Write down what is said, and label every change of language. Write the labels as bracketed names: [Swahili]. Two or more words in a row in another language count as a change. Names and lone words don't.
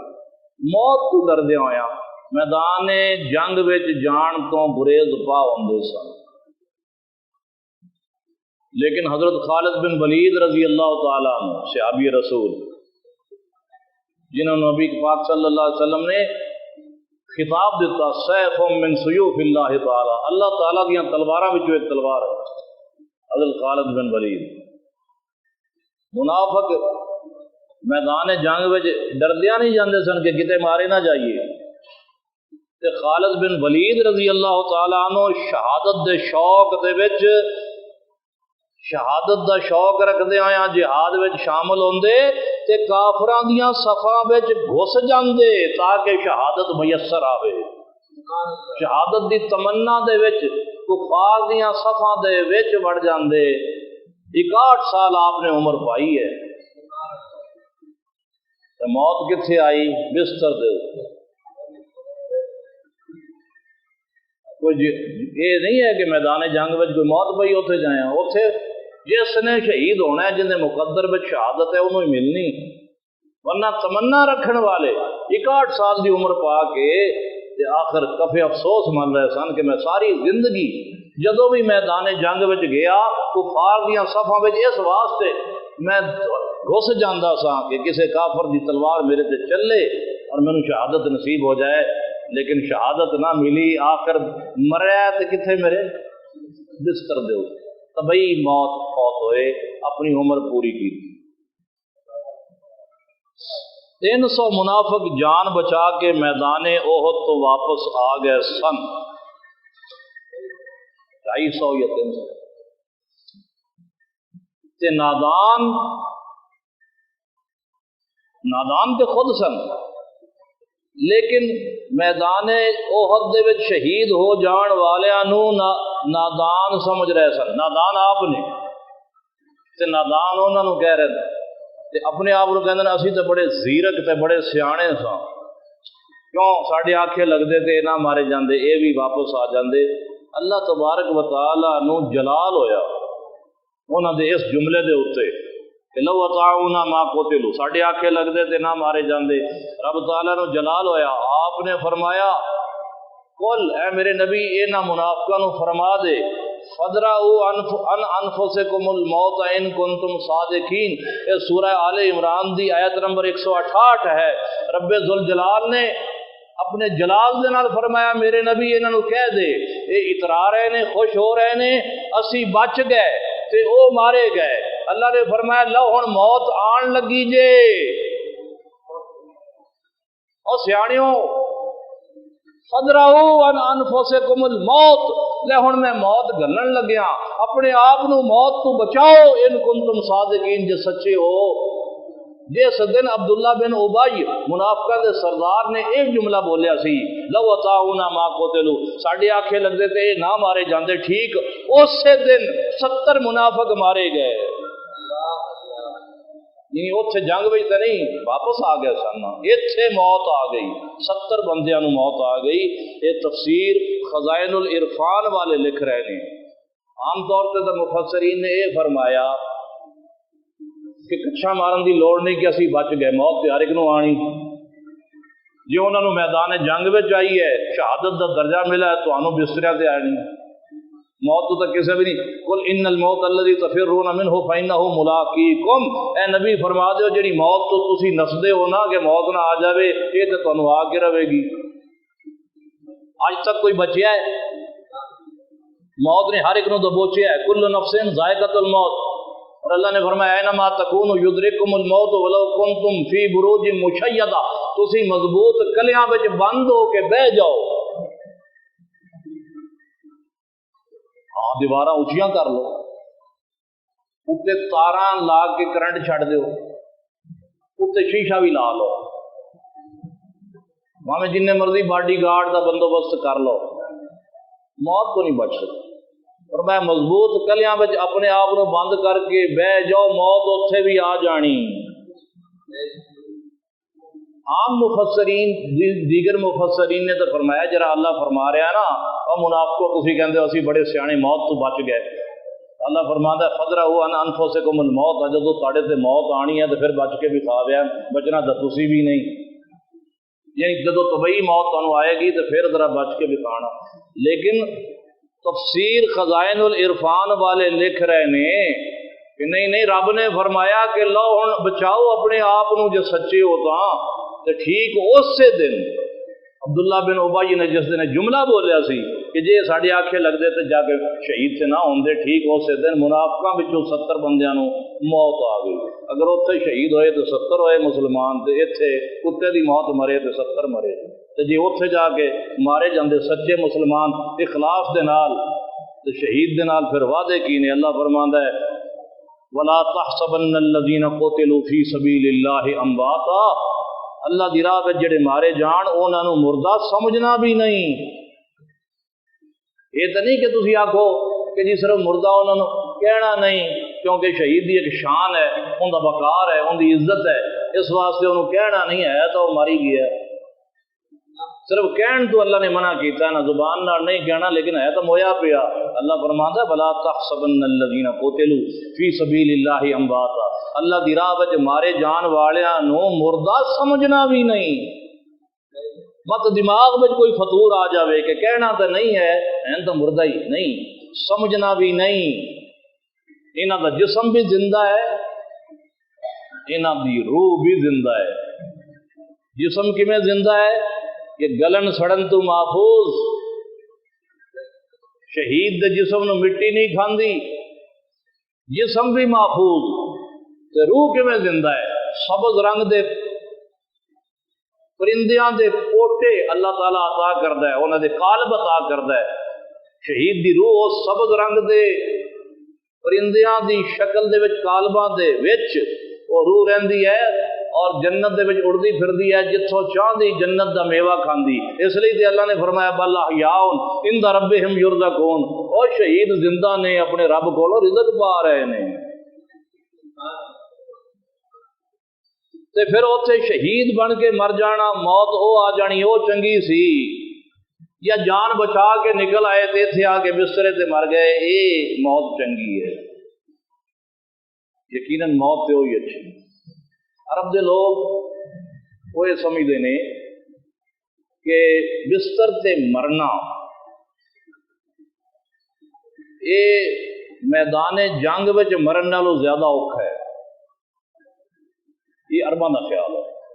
[Punjabi] موت کو ڈردے ہویا میدان جنگ وچ جان تو گریز پا ہوندے سن، لیکن حضرت خالد بن ولید [Arabic] رضی اللہ تعالیٰ عنہ [Punjabi] صحابی رسول جنہوں نے نبی پاک [Arabic] صلی اللہ علیہ وسلم [Punjabi] نے خطاب دیتا [Arabic] سیف من سیوف اللہ تعالیٰ، [Punjabi] اللہ تعالیٰ کی تلواراں وچوں ایک تلوار ہے، حضرت خالد بن ولید۔ منافق میدان جنگ وچ ڈردیاں نہیں جاندے سن کہ کتے مارے نہ جائیے، تے خالد بن ولید [Arabic] رضی اللہ تعالیٰ عنہ [Punjabi] شہادت دے شوق دے وچ شہادت دا شوق رکھدے آیا جہاد وچ شامل ہوندے تے کافراں دیاں صفاں وچ گھس جاندے تاکہ شہادت میسر آوے۔ شہادت دی تمنا دے وچ کفار دیاں صفاں دے وچ وڑ جاندے۔ 61 سال آپ نے عمر پائی ہے، تے موت کتھے آئی؟ بستر دے۔ کوئی یہ نہیں ہے کہ میدان جنگ وچ کوئی موت پئی اوتھے جائیں، اوتھے جس نے شہید ہونا ہے جن مقدر میں شہادت ہے انہوں ہی ملنی، ورنہ تمنا رکھن والے 61 سال دی عمر پا کے آخر کفے افسوس من رہے سن کہ میں ساری زندگی جدو بھی میدان جنگ وچ گیا کفار دیاں صفاں وچ اس واسطے میں گھس جاندہ سا کہ کسے کافر دی تلوار میرے تے چلے اور میں شہادت نصیب ہو جائے، لیکن شہادت نہ ملی، آخر مریا تے کتھے میرے بستر دے طبعی موت فوت ہوئے، اپنی عمر پوری کی۔ 300 منافق جان بچا کے میدان احد تو واپس آ گئے سن، 250 یا 300 تے نادان تے خود سن، لیکن میدان احد دے وچ شہید ہو جان والیاں نو نادان سمجھ رہے سن. نادان آپ نے تے نادان انہاں نو کہہ رہے تے اپنے آپ کو کہندے اسی تے بڑے زیرک تے بڑے سیانے ساں. کیوں ساڈے آنکھیں لگدے تے نہ مارے جاندے، اے بھی واپس آ جاندے. اللہ تبارک و تعالی نو جلال ہویا انہاں دے اس جملے دے اوتے کہ [Arabic] لو اطاعونا ما قتلوا، [Punjabi] ساڈے آنکھیں لگدے تے نہ مارے جاندے. رب تعالیٰ نو جلال ہویا، آپ نے فرمایا قل اے میرے نبی انہاں منافقاں نو فرما دے [Arabic] فَدْرَؤُوا عَنْ أَنفُسِكُمُ الْمَوْتَ إِن كُنتُمْ صَادِقِينَ. [Punjabi] یہ سورہ آل عمران دی آیت نمبر 168 ہے. رب ذوالجلال نے اپنے جلال دے نال فرمایا میرے نبی انہاں نو کہہ دے، اے اترا رہے نے، خوش ہو رہے نے اسی بچ گئے تے او مارے گئے. اللہ نے فرمایا لو ہن موت آن لگی جے. او سیانیوں [Arabic] فَدْرَؤُوا عَنْ أَنفُسِكُمُ الْمَوْتَ، [Punjabi] لے ہن میں موت گلن لگیا، اپنے آپ نو موت تو بچاؤ. [Arabic] ان کنتم صادقین، [Punjabi] جے سچے ہو. جس دن عبداللہ بن ابی منافقہ دے سردار نے ایک جملہ بولیا سی [Arabic] لو اطاعونا ما قتلوا، [Punjabi] ساڈے آنکھیں لگدے تے نہ مارے جاندے، ٹھیک اسی دن 70 منافق مارے گئے. یعنی اتنے جنگ میں تو نہیں، واپس آ گئے سن، اتنے موت آ گئی، 70 بندیاں نو موت آ گئی. [Urdu] یہ تفسیر خزائن العرفان والے لکھ رہے ہیں. [Punjabi] عام طور پہ تو مفسرین نے یہ فرمایا کہ کچھا مارن دی لوڑ نہیں کہ اسی بچ گئے، موت تے ہر ایک نو آنی. جی انہوں نے میدان جنگ میں آئی ہے، شہادت دا درجہ ملا ہے، تو انہوں بستریاں تے آنی. موت تو کسی بھی نہیں. [Arabic] قل ان الموت الذی تفرون منہ فانہ ملاقیکم، [Punjabi] اے نبی فرما دیو جڑی موت تو تسی نسدے ہو نا کہ موت نہ آ جاوے، یہ تے تانوں آ کے رہے گی. آج تک کوئی بچیا ہے؟ موت نے ہر ایک نو دبوچیا ہے. [Arabic] کل نفس ذائقۃ الموت. [Punjabi] اور اللہ نے فرمایا [Arabic] اینما تکونوا یدرککم الموت ولو کنتم فی بروج مشیدہ، [Punjabi] تسی مضبوط کلیاں وچ بند ہو کے بہ جاؤ. دیواراں اچھیاں کر لو، اتنے تاراں لا کے کرنٹ چھڑ دیو، اتنے شیشہ بھی لا لو، میں جن مرضی باڈی گارڈ کا بندوبست کر لو، موت کو نہیں بچ سکتی. اور میں مضبوط کلیاں وچ اپنے آپ کو بند کر کے بہ جاؤ، موت اتنے بھی آ جانی. عام مفسرین دیگر مفسرین نے تو فرمایا جرا اللہ فرما رہا نا اور منافقوں تسی کہندے اسی بڑے سیانے موت تو بچ گئے. اللہ فرماندا ہے [Arabic] فَدْرَؤُوا عَنْ أَنفُسِكُمُ الْمَوْتَ، [Punjabi] جدوں تواڈے تے موت آنی ہے تو پھر بچ کے بھی کھا گیا، بچنا تو تسی بھی نہیں. یعنی جدوں طبعی موت تانوں آئے گی تو پھر ذرا بچ کے بھی کھانا. لیکن تفسیر خزائن العرفان والے لکھ رہے نے کہ نہیں رب نے فرمایا کہ لو ہن بچاؤ اپنے آپ نو جے سچے ہو تو ٹھیک اسی دن عبداللہ بن ابی نے جس دن جملہ بولیا سی کہ جی ساڈے آنکھیں لگدے تے جا کے شہید سے نہ ہوندے، ٹھیک اسی دن منافقاں وچوں 70 بندیاں نو موت آ گئی. اگر اتنے شہید ہوئے تو 70 ہوئے مسلمان، تے اتنے کتے دی موت مرے تو 70 مرے. تے جی اتنے جا کے مارے جاندے سچے مسلمان اخلاص دے نال تے شہید دے نال، پھر وعدے کی نے. اللہ فرماندا ہے [Arabic] وَلَا تَحْسَبَنَّ الَّذِينَ قُتِلُوا فِي سَبِيلِ اللَّهِ أَمْوَاتًا، [Punjabi] اللہ دی راہ وچ جڑے مارے جان انہاں نو مردہ سمجھنا بھی نہیں. یہ تو نہیں کہ تسی آکھو کہ جی صرف مردہ انہاں نو کہنا نہیں، کیونکہ شہید دی ایک شان ہے، ان دا وقار ہے، ان دی عزت ہے، اس واسطے انہوں کہنا نہیں ہے تو وہ ماری گیا ہے. صرف کہن تو اللہ نے منع کیتا ہے، نہ زبان نہ نہیں کہنا، لیکن ہے تو مویا پیا. اللہ فرماندا ہے [Arabic] وَلَا تَحْسَبَنَّ الَّذِينَ قُتِلُوا فِي سَبِيلِ اللَّهِ أَمْوَاتًا، [Punjabi] اللہ دی راہ وچ مارے جان والیاں نو مردہ سمجھنا بھی نہیں. مت دماغ میں کوئی فطور آ جاوے کہ کہنا تو نہیں ہے ہیں تو مردہ ہی نہیں، سمجھنا بھی نہیں. انہاں دا جسم بھی زندہ ہے، انہاں دی روح بھی زندہ ہے. جسم کیویں زندہ ہے کہ گلن سڑن تو محفوظ. شہید دے جسم نو مٹی نہیں کھاندی، جسم بھی محفوظ. تے روح کیویں زندہ ہے؟ سبز رنگ دے پرندیاں دے پوٹے اللہ تعالیٰ عطا کردا ہے، انہاں دے قالب عطا کردا ہے. شہید دی روح اس سبز رنگ دے پرندیاں دی شکل دے وچ قالباں دے وچ وہ روح رہندی ہے اور جنت دے وچ اڑدی پھردی ہے جتھوں چاہندی جنت دا میوہ کھاندی. اس لیے تے اللہ نے فرمایا [Arabic] بل احیاء عند ربہم یرزقون، [Punjabi] او شہید زندہ نے اپنے رب کولوں رزق پا رہے نے. تے پھر اوتھے شہید بن کے مر جانا، موت او آ جانی او چنگی سی، یا جان بچا کے نکل آئے تے اتھے آ کے بسترے تے مر گئے، اے موت چنگی ہے. یقیناً موت تے ہوئی اچھی. عرب دے لوگ [Urdu] وہ یہ سمجھتے ہیں [Punjabi] کہ بستر تے مرنا یہ میدان جنگ وچ مرن نالوں زیادہ اوکھا ہے. یہ عرباں دا خیال ہے.